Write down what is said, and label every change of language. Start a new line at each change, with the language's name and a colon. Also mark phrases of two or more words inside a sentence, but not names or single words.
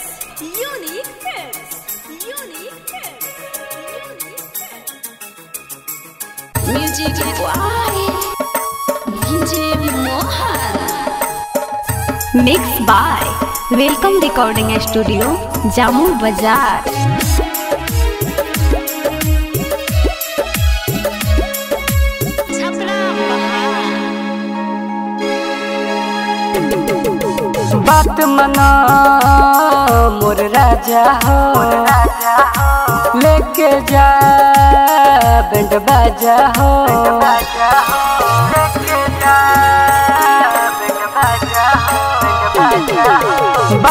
English: Unique Films. Unique Films. Music by DJ Mohan. Mixed by Welcome Recording Studio, Jammu Bazaar.
Bhojpuri: बात मना मोर राजा हो, लेके जा बैंड बाजा हो, लेके जा बैंड बाजा हो।